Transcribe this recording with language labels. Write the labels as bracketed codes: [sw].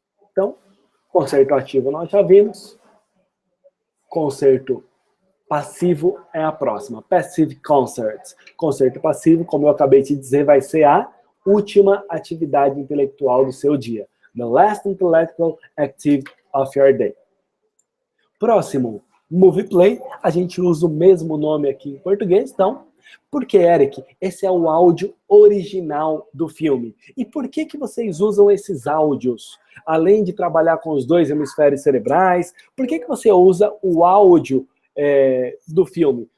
[pt] Então, concerto ativo nós já vimos, concerto passivo é a próxima, [en] passive concert. [pt] Concerto passivo, como eu acabei de dizer, vai ser a última atividade intelectual do seu dia. [en] The last intellectual activity of your day. [pt] Próximo, [en] movie play. [pt] A gente usa o mesmo nome aqui em português, então. Porque, Eric, esse é o áudio original do filme. E por que vocês usam esses áudios? Além de trabalhar com os dois hemisférios cerebrais, por que você usa o áudio do filme?